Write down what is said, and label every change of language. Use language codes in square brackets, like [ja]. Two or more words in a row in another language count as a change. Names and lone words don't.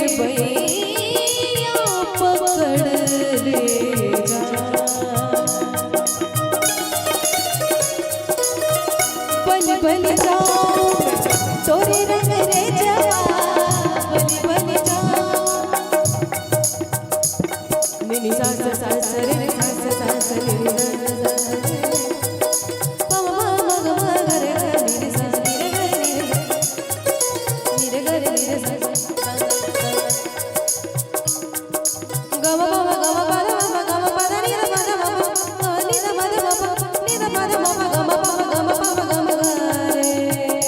[hi] भैया पकड़ ले जा बलि बलि जाओ तोरे रंग रे जवा बलि बलि जाओ निनी सा सा सा सा रे रे सा सा सा सा रे रे सा सा सा मा मा मा मा मा गा रे रे नी रे सा नी रे गा रे नी रे गा रे नी रे सा गा मा मा मा गा मा पा रे मा गा मा पा रे नी रे मा रे मा नी रे मा रे मा नी रे मा रे मा गा मा पा गा मा पा गा मा पा गा मा गा रे